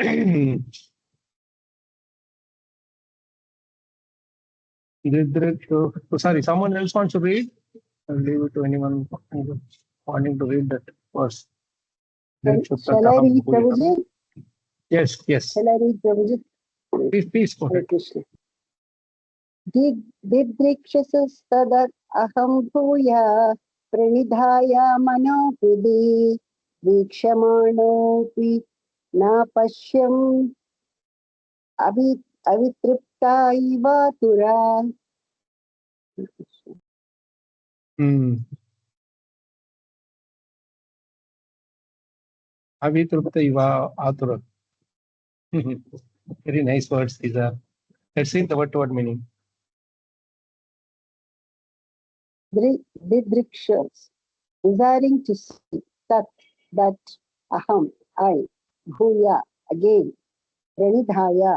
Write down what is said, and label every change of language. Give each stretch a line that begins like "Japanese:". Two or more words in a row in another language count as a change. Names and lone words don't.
English: Sorry, someone else wants to read? I'll leave it to anyone wanting to read that verse. Shall I read, Prabhuji? Yes, yes. Shall I read, Prabhuji? Please go ahead.
Sanskrit: दिदृक्षुस्तद् अहं भूयः प्रणिधाय मनोहृदि वीक्षमाणोऽपि न पश्यम् अवितृप्त इवातुरः. अवितृप्त इव आतुरः.
English: Very nice words these are. Let's read the word meaning. Didrikshas, desiring to see that aham, I, bhuya, again, pranidhaya,